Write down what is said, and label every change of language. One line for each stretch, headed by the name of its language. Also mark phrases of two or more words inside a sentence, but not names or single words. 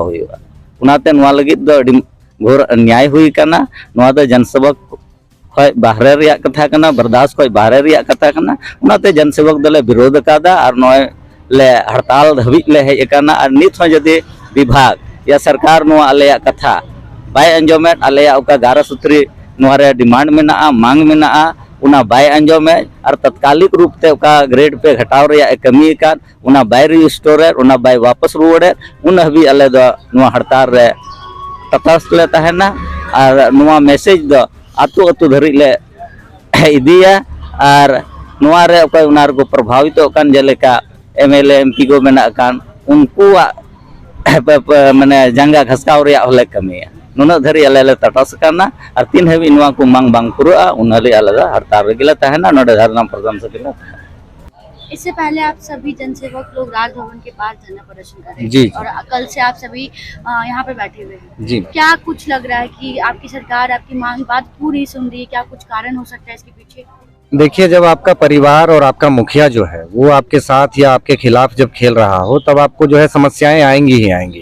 Santali: होइबा उनाते नोआ लगित दो घोर अन्याय हुई कना नोआ दो जनसेवक खय बाहरे रिया कथा कना बर्दाश्त खय बाहरे रिया कथा कना उनाते जनसेवक दले विरोध कादा और नोय ले हड़ताल धबी ले हेज कना और नित हो जदि विभाग या सरकार नोआ आलेया कथा बाय अंजोमे आलेया ओका 11 सूत्री नोआ रे डिमांड मेना मांग मेना उना बाय अंजोमे और तत्कालिक रूप ते ओका ग्रेड पे घटाव रे कमी का उना बाय रिस्टोर उना बाय वापस रुवड़े उन हबी अले दो नोआ हड़ताल रे तटस्थ ले तहना और नोआ मैसेज दो आतु आतु धरी ले इदिया और नोआ रे ओका उना रे को प्रभावित ओकान जेलेका एमएलए एमपी को मेना कान उनको माने जंगा घसकाव रे होले कमी नुना धरी अले तटस करना और 3 हबी नोआ को मांग बांग पुरा उनले अले हड़ताल रेगिला तहना नोडे धरना प्रदर्शन सकिला
Hindi: इससे पहले आप सभी जनसेवक लोग राजभवन के पास धरना प्रदर्शन कर रहे हैं जी। और कल से आप सभी यहाँ पे बैठे हुए हैं जी। क्या कुछ लग रहा है कि आपकी सरकार आपकी मांग बात पूरी सुन रही है? क्या कुछ कारण हो सकता है इसके पीछे? देखिए, जब आपका परिवार और आपका मुखिया जो है वो आपके साथ या आपके खिलाफ जब खेल रहा हो तब आपको जो है समस्याएं आएंगी ही आएंगी।